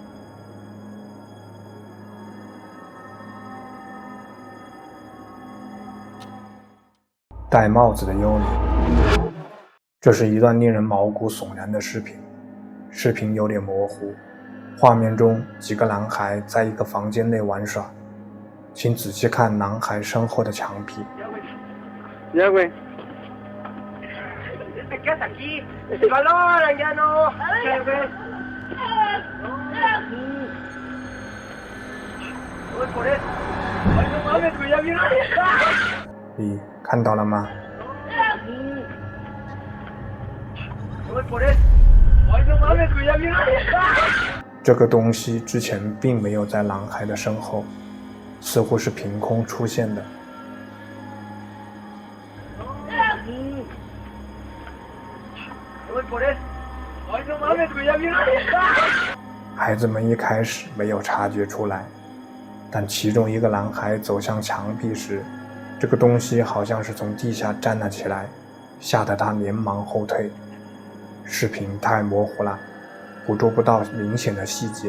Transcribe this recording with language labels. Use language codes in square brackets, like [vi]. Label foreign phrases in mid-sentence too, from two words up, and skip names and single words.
[zh] 戴帽子的幽灵。这是一段令人毛骨悚然的视频，视频有点模糊，画面中几个男孩在一个房间内玩耍，请仔细看男孩身后的墙壁。 [es] Ya, güey. Te quedas aquí. Valora, ya no. Ya, güey. Voy por él. Ay, no mames, güey, ya viene. [zh] 你看到了吗？ [es] Voy por él. Ay, no mames, güey, ya viene. [zh] 这个东西之前并没有在男孩的身后，似乎是凭空出现的。 [es] Voy por él. Ay, no mames, güey, ya viene. [zh] 孩子们一开始没有察觉出来，但其中一个男孩走向墙壁时，这个东西好像是从地下站了起来，吓得他连忙后退。视频太模糊了，捕捉不到明显的细节。